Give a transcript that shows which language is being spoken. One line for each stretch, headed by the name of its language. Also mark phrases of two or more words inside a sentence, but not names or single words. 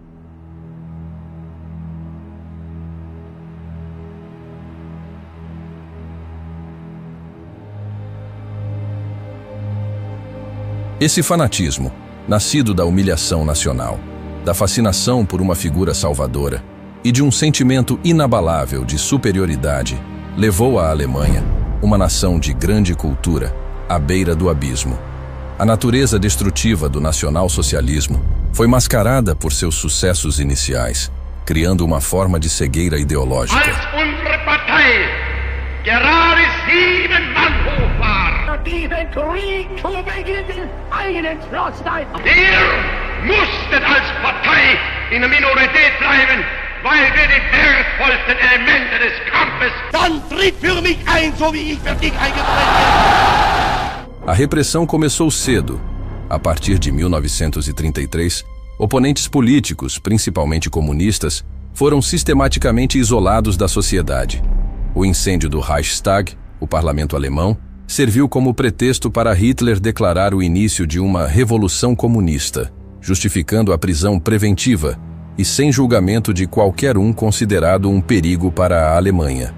Portuguese: Esse fanatismo, nascido da humilhação nacional, da fascinação por uma figura salvadora e de um sentimento inabalável de superioridade, levou a Alemanha, uma nação de grande cultura, à beira do abismo. A natureza destrutiva do nacional-socialismo foi mascarada por seus sucessos iniciais, criando uma forma de cegueira ideológica.
German: Weil wir die wertvollsten Elemente des Kampfes. Dann tritt für mich ein, so wie ich für dich eingetreten bin.
Portuguese: A repressão começou cedo. A partir de 1933, oponentes políticos, principalmente comunistas, foram sistematicamente isolados da sociedade. O incêndio do Reichstag, o parlamento alemão, serviu como pretexto para Hitler declarar o início de uma revolução comunista, justificando a prisão preventiva e sem julgamento de qualquer um considerado um perigo para a Alemanha.